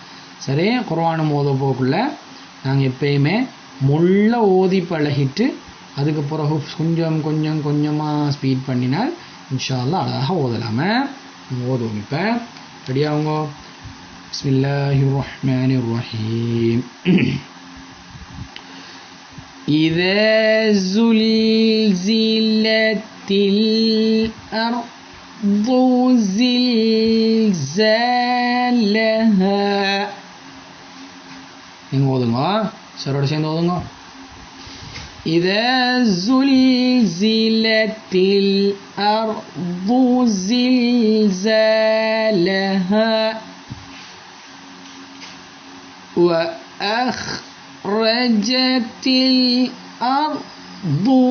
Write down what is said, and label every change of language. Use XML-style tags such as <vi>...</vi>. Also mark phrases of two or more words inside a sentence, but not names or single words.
<ta>சரி, குர்ஆனும் ஓத போகக்குள்ள நாங்கள் எப்பயுமே முள்ள ஓதி பழகிட்டு அதுக்கு பிறகு கொஞ்சம் கொஞ்சமாக ஸ்பீட் பண்ணினால்</ta> <ar>إن شاء الله</ar> <ta>அழகாக ஓதலாமே. ஓதுவோம். இப்போ ரெடியாகுங்க.</ta> <ar>بسم الله الرحمن الرحيم. إذا زلزلت الأرض زلزالها.</ar> <ta>நீங்கள் ஓதுங்க, சரோட சேர்ந்து ஓதுங்க.</ta> <ar>إذا زلزلت الأرض زلزالها وأخرجت الأرض</ar>